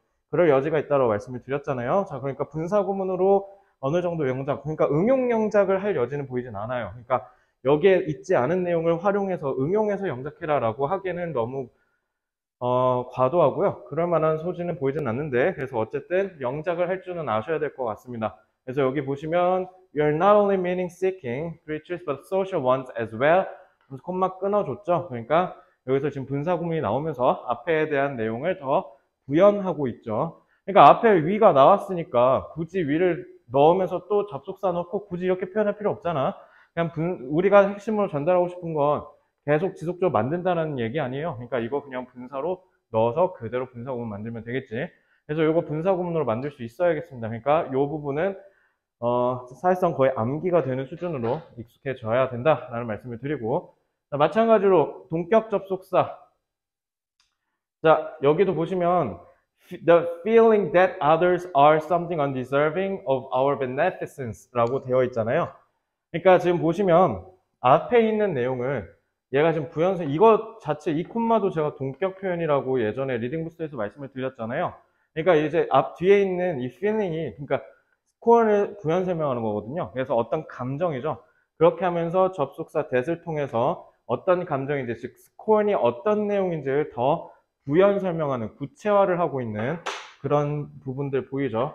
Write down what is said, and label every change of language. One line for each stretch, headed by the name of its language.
Korean: 그럴 여지가 있다고 말씀을 드렸잖아요. 자, 그러니까 분사구문으로 어느 정도 영작, 그러니까 응용 영작을 할 여지는 보이진 않아요. 그러니까 여기에 있지 않은 내용을 활용해서 응용해서 영작해라라고 하기에는 너무 과도하고요. 그럴 만한 소지는 보이진 않는데, 그래서 어쨌든 영작을 할 줄은 아셔야 될 것 같습니다. 그래서 여기 보시면
English: You're not only meaning seeking creatures but social ones as well.
Korean: 그래서 콤마 끊어줬죠. 그러니까 여기서 지금 분사구문이 나오면서 앞에에 대한 내용을 더 부연하고 있죠. 그러니까 앞에 위가 나왔으니까 굳이 위를 넣으면서 또 접속사 넣고 굳이 이렇게 표현할 필요 없잖아. 그냥 우리가 핵심으로 전달하고 싶은 건 계속 지속적으로 만든다는 얘기 아니에요. 그러니까 이거 그냥 분사로 넣어서 그대로 분사구문 만들면 되겠지. 그래서 이거 분사구문으로 만들 수 있어야겠습니다. 그러니까 이 부분은 사실상 거의 암기가 되는 수준으로 익숙해져야 된다라는 말씀을 드리고, 자, 마찬가지로 동격 접속사. 자, 여기도 보시면
English: the feeling that others are something undeserving of our beneficence
Korean: 라고 되어 있잖아요. 그러니까 지금 보시면 앞에 있는 내용을 얘가 지금 부연사, 이거 자체 이 콤마도 제가 동격 표현이라고 예전에 리딩부스에서 말씀을 드렸잖아요. 그러니까 이제 앞 뒤에 있는 이 feeling이, 그러니까 스코어를 부연 설명하는 거거든요. 그래서 어떤 감정이죠. 그렇게 하면서 접속사 that을 통해서 어떤 감정인지, 즉 스코어이 어떤 내용인지를 더 부연 설명하는, 구체화를 하고 있는 그런 부분들 보이죠.